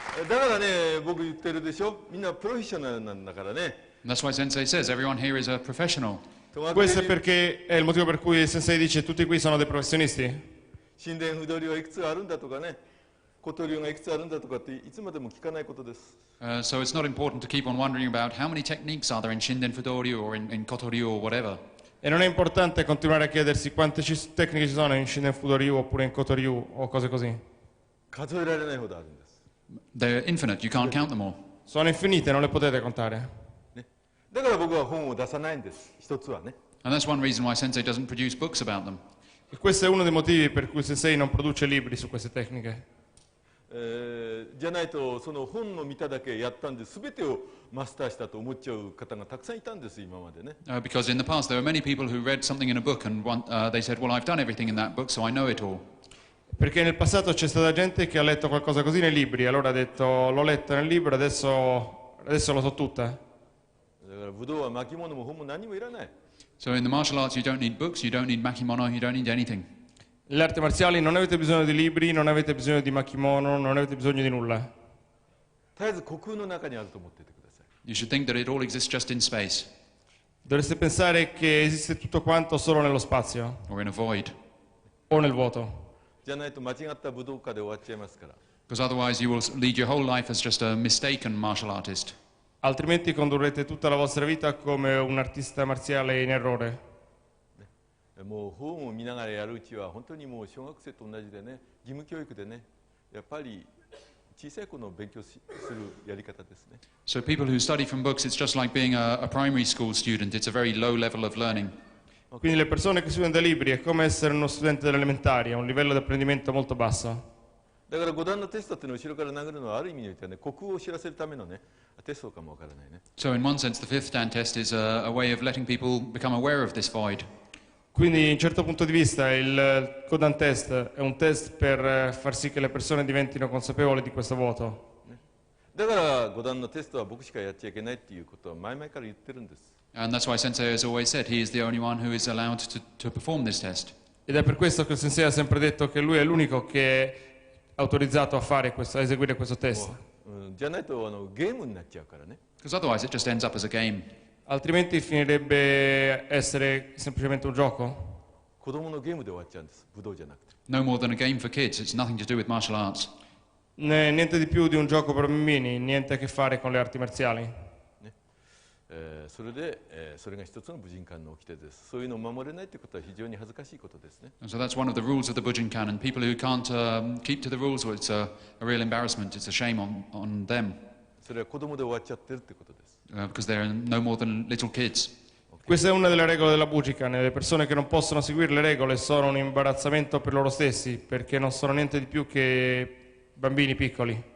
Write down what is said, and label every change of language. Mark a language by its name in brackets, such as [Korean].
[Japanese] だからね、僕言ってるでしょ。みんなプロフェッショナルなんだからね。 [English] And that's why Sensei says everyone here is a professional. [Italian] Questo è il motivo per cui il Sensei dice tutti qui sono dei professionisti. [Japanese] 神殿不動流はいくつあるんだとかね、小鳥流がいくつあるんだとかっていつまでも聞かないことです。 [English] So it's not important to keep on wondering about how many techniques are there in Shinden Fudo or in Kotoryu or whatever. [Italian] E non è importante continuare a chiedersi quante tecniche ci sono in Shinden Fudo-ryu oppure in Koto-ryu o cose così. [Japanese] 数えられないほどあるんです。 [English] They're infinite. You can't count them all. [Italian] Sono infinite, non le potete contare. [Japanese] だから僕は本を出さないんです。一つはね。 [English] And that's one reason why Sensei doesn't produce books about them. [Italian] E questo è uno dei motivi per cui il Sensei non produce libri su queste tecniche. [Japanese] じゃないとその本の見ただけやったんで全てをマスターしたと思っちゃう方がたくさんいたんです今までね。 [English] Because in the past there were many people who read something in a book and they said, well, I've done everything in that book, so I know it all. [Italian] Perché nel passato c'è stata gente che ha letto qualcosa così nei libri, allora ha detto l'ho letta nel libro, adesso lo so tutta. [Japanese] だから武道は巻物も本も何もいらない。 [English] So in the martial arts you don't need books, you don't need makimono, you don't need anything. [Italian] Nelle arti marziali non avete bisogno di libri, non avete bisogno di makimono, non avete bisogno di nulla. [Japanese] 絶えず虚空の中にあると思っていてください。 [English] You should think that it all exists just in space [Italian] Dovreste pensare che esiste tutto quanto solo nello spazio [English] or in a void, [Italian] o nel vuoto. [Japanese] じゃないと間違った武道家で終わっちゃいますから。 [English] because otherwise you will lead your whole life as just a mistaken martial artist. [Italian] Altrimenti condurrete tutta la vostra vita come un artista marziale in errore. [Japanese] もう本を見ながらやるうちは本当にもう小学生と同じでね、義務教育でね、やっぱり小さい子の勉強するやり方ですね。 [English] So people who study from books, it's just like being a primary school student. It's a very low level of learning. [Italian] Quindi le persone che studiano dai libri è come essere uno studente delle elementari, a un livello di apprendimento molto basso. [Japanese] だから5段のテストっていうのを後ろから殴るのはある意味においてはね、虚空を知らせるためのね、テストかもわからないね。 [English] So in one sense, the fifth Dan test is a way of letting people become aware of this void. [Italian] Quindi, in un certo punto di vista, il Kodan test è un test per far sì che le persone diventino consapevoli di questo vuoto. [Japanese] だから5段のテストは僕しかやっちゃいけないっていうことは前々から言ってるんです。 [English] And that's why Sensei has always said he is the only one who is allowed to perform this test. [Italian] Ed è per questo che il Sensei ha sempre detto che lui è l'unico che è autorizzato a fare questo, a eseguire questo test. [Japanese] じゃないとゲームになっちゃうからね。 [English] Because otherwise it just ends up as a game. [Italian] Altrimenti finirebbe essere semplicemente un gioco. [Japanese] 子供のゲームで終わっちゃうんです。武道じゃなくて。 [English] No more than a game for kids. It's nothing to do with martial arts. [Italian] Niente di più di un gioco per bambini, niente a che fare con le arti marziali. [Japanese] それで、それが一つの武人館の掟です。そういうのを守れないということは非常に恥ずかしいことですね。 [English] And so that's one of the rules of the Bujinkan. And people who can't keep to the rules, well, it's a real embarrassment. It's a shame on them. [Japanese] それは子供で終わっちゃってるということです。 [English] Because they're no more than little kids. [Italian] Questa è una delle regole della Bujinkan. Le persone che non possono seguire le regole sono un imbarazzamento per loro stessi, perché non sono niente di più che bambini piccoli.